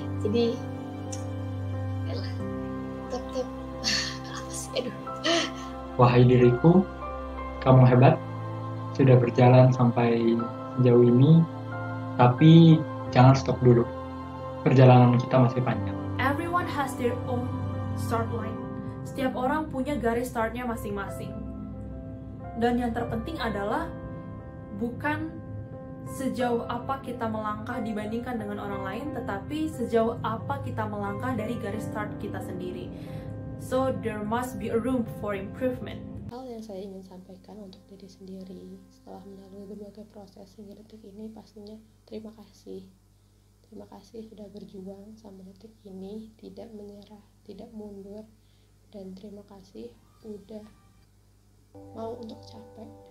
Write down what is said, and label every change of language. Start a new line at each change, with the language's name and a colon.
Indonesian: Jadi tap apa sih, aduh. Wahai diriku, kamu hebat, sudah berjalan sampai sejauh ini, tapi jangan stop dulu, perjalanan kita masih panjang.
English: Everyone has their own start line.
Indonesian: Setiap orang punya garis startnya masing-masing. Dan yang terpenting adalah bukan sejauh apa kita melangkah dibandingkan dengan orang lain, tetapi sejauh apa kita melangkah dari garis start kita sendiri.
English: So there must be a room for improvement.
Indonesian: Hal yang saya ingin sampaikan untuk diri sendiri setelah melalui berbagai proses hingga detik ini pastinya terima kasih. Terima kasih sudah berjuang sampai detik ini, tidak menyerah, tidak mundur, dan terima kasih udah mau untuk capek.